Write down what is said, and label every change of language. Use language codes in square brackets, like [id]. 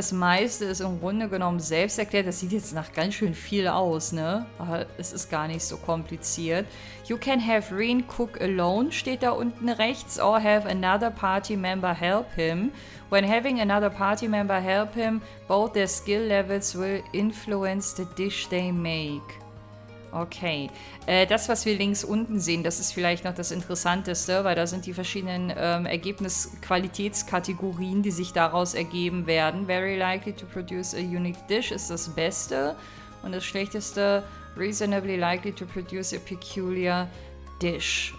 [de] Das meiste ist im Grunde genommen selbst erklärt. Das sieht jetzt nach ganz schön viel aus, ne? Aber es ist gar nicht so kompliziert. [en] You can have Reen cook alone, [de] steht da unten rechts, [en] or have another party member help him. When having another party member help him, both their skill levels will influence the dish they make. [de] Okay, das, was wir links unten sehen, das ist vielleicht noch das Interessanteste, weil da sind die verschiedenen Ergebnis-Qualitätskategorien, die sich daraus ergeben werden. [en] Very likely to produce a unique dish [de] ist das Beste und das Schlechteste, [en] reasonably likely to produce a peculiar dish.